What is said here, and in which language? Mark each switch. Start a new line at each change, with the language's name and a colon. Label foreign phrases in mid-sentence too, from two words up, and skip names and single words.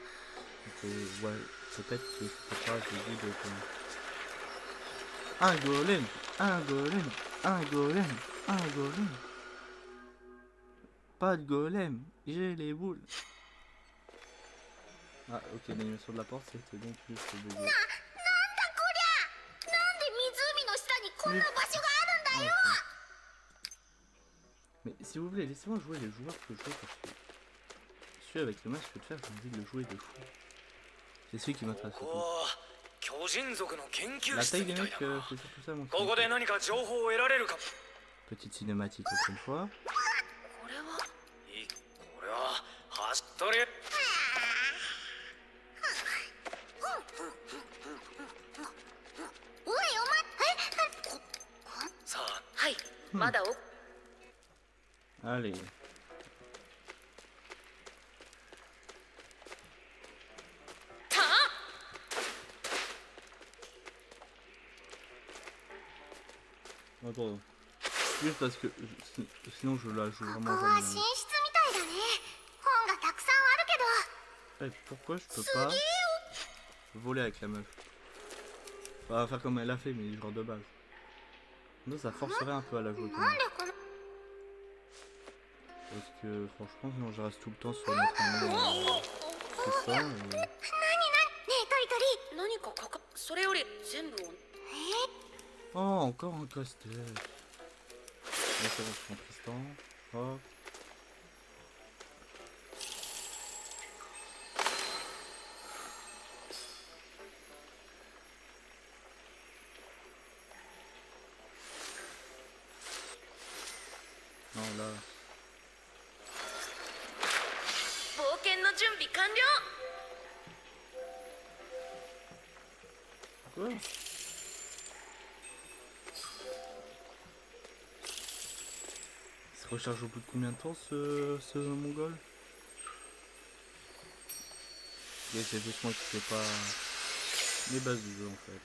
French: Donc ouais, peut-être que je peux pas j'ai vu de... Un golem, un golem, un golem, un golem. Pas de golem, j'ai les boules. Ah ok, l'animation de la porte c'était donc juste bugué.
Japanese: なんだこりゃなんで湖の下にこんな場所があるんだよ
French: Mais s'il vous plaît, laissez-moi jouer les joueurs que je veux parce que celui avec le masque de fer, j'ai envie de le jouer de fou. C'est celui qui m'intéresse le
Japanese: お
French: plus.
Japanese: お巨人族の研究
French: La
Japanese: 室
French: taille
Japanese: み
French: des
Japanese: たい
French: mecs,
Japanese: だな
French: c'est surtout ça mon
Japanese: ここで
French: truc.
Japanese: 何か情報を得られるかも
French: Petite cinématique encore une fois.
Japanese: これはこれは走っとりおいお前さあはい、まだお
French: Allez. Attends. Juste parce que sinon je la joue
Japanese: こ
French: vraiment
Japanese: こは
French: jamais.
Japanese: 寝室みたいだね本がたくさんあるけど
French: Eh, pourquoi je peux pas voler avec la meuf? Enfin, faire comme elle a fait, mais genre de base. Non, ça forcerait un peu à la jouer quand
Japanese: なん
French: même.
Japanese: でこの
French: Parce que franchement, sinon je reste tout le temps sur notre main. C'est ça.
Japanese: ねえトリトリ何かそれより全部を
French: Oh, encore un casse-tête. Là, ça va, je prends Tristan. Hop. Non, là.
Japanese: 冒険の準備完了。
French: Quoi? Il se recharge au bout de combien de temps ce mongol? Et c'est juste moi qui sais pas les bases du jeu en fait.